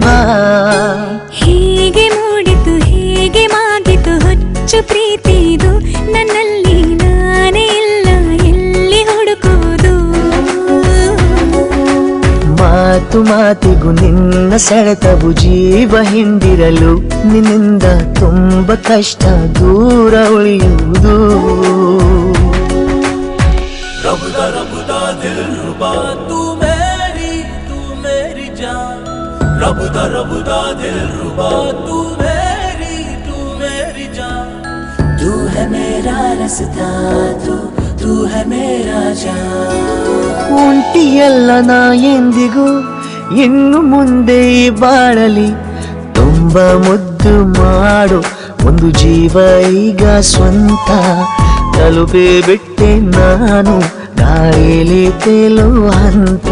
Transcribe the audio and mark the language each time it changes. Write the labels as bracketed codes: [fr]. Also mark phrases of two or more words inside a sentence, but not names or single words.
[kn] ಹೀಗೆ ಮೂಡಿತು ಹೇಗೆ ಮಾಗಿತು ಹುಚ್ಚು ಪ್ರೀತಿದು ನನ್ನಲ್ಲಿ ನಾನೇ ಇಲ್ಲ ಎಲ್ಲಿ ಹುಡುಕುವುದು ಮಾತು ಮಾತಿಗೂ ನಿನ್ನ ಸೆಳೆತವು ಜೀವ ಹಿಂದಿರಲು ನಿನ್ನಿಂದ ತುಂಬ ಕಷ್ಟ ದೂರ ಉಳಿಯುವುದು [hi] रबदा रबदा दिल रुबा तू मेरी जान रबदा दिल रुबा तू मेरी जान तू है मेरा रास्ता तू है मेरा जान [kn] ಒಂಟಿಯಲ್ಲ ನಾ ಎಂದಿಗೂ ಇನ್ನು ಮುಂದೆ ಬಾಳಲಿ ತುಂಬ ಮುದ್ದು ಮಾಡು ಒಂದು ಜೀವ ಈಗ ಸ್ವಂತ ತಲುಪೇ ಬಿಟ್ಟೆ ನಾನು ಗಾಳಿಲಿ ತೇಲುವ ಹಂತ